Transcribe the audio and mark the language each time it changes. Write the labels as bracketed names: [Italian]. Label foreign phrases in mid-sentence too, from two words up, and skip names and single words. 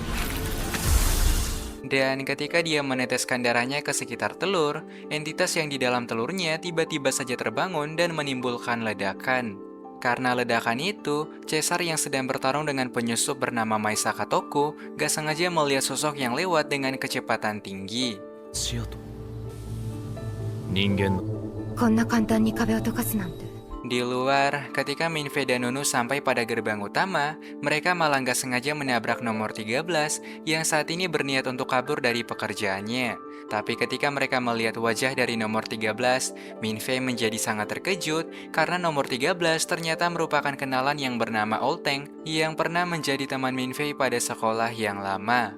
[Indonesian] Dan ketika dia meneteskan darahnya ke sekitar telur, entitas yang di dalam telurnya tiba-tiba saja terbangun dan menimbulkan ledakan. Karena ledakan itu, Caesar yang sedang bertarung dengan penyusup bernama Maisaka Toku gak sengaja melihat sosok yang lewat dengan kecepatan tinggi. [Japanese] しようと人間のこんな簡単に壁を溶かすなんて。 [Indonesian] Di luar, ketika Minfei dan Nunu sampai pada gerbang utama, mereka malah nggak sengaja menabrak nomor 13 yang saat ini berniat untuk kabur dari pekerjaannya. Tapi ketika mereka melihat wajah dari nomor 13, Minfei menjadi sangat terkejut karena nomor 13 ternyata merupakan kenalan yang bernama Olteng yang pernah menjadi teman Minfei pada sekolah yang lama.